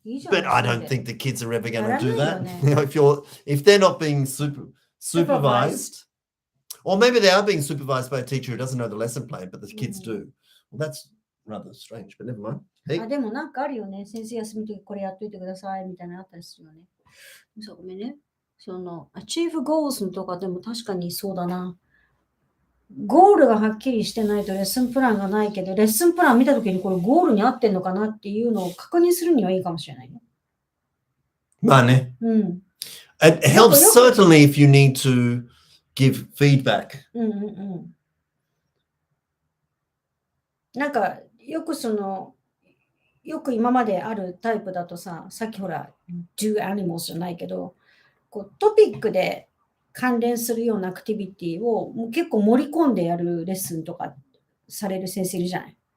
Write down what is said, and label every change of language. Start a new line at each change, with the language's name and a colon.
English: But I don't think the kids are ever going to do that. If they're not being supervised, or maybe they are being supervised by a teacher who doesn't know the lesson plan, but the kids do. Well, that's rather strange, but never mind. Hey.
Japanese: でもなんかあるよね。先生休みの時これやっといてくださいみたいなのあったりするよね。そうごめんね。その Achieve Goals のとかでも確かにそうだな。ゴールがはっきりしてないとレッスンプランがないけど、レッスンプラン見たときにこれゴールに合ってんのかなっていうのを確認するにはいいかもしれないね。まあね。
English: It helps certainly if you need to give feedback.
Japanese: なんかよく今まであるタイプだとさっきほら
English: Do Animals
Japanese: じゃないけど、こうトピックで関連するようなアクティビティをもう結構盛り込んでやるレッスンとかされる先生いるじゃない。